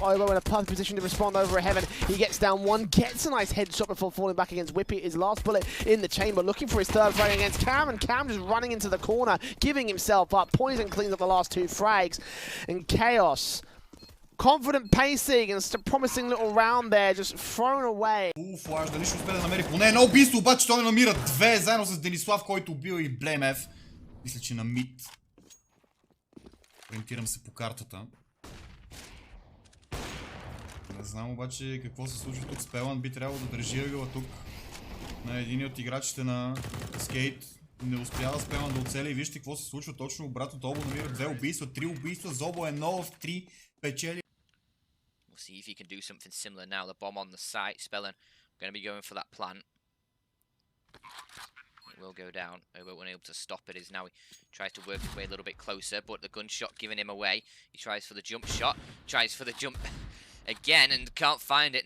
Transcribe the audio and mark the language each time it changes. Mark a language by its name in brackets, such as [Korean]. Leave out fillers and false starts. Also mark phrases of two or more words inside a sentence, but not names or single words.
[English] oBo in a perfect position to respond over a Heaven. He gets down one, gets a nice headshot before falling back against Whippy. His last bullet in the chamber, looking for his third frag against Cam, and Cam just running into the corner, giving himself up. Poison cleans up the last 2 frags, and Chaos. Confident pacing and a promising little round there, just thrown away. [Bulgarian] Флаш, дали ще успее да намери поне едно убийство, обаче той намира 2 заедно с Денислав, който убил и Блемев. Мисля, че на мид. Ориентирам се по картата. Не знам обаче какво се случва тук. Спелан би трябвало да държи ъгъла тук на един от играчите на Skate. Не успява Спелан да оцеля и вижте какво се случва точно обратно. oBo намира 2 убийства, 3 убийства. oBo е 1 в 3 печели. [English] We'll see if he can do something similar now. The bomb on the site. Spellin going to be going for that plant. It will go down. oBo unable to stop it as now he tries to work his way a little bit closer, but the gunshot giving him away. He tries for the jump shot, tries for the jump again and can't find it.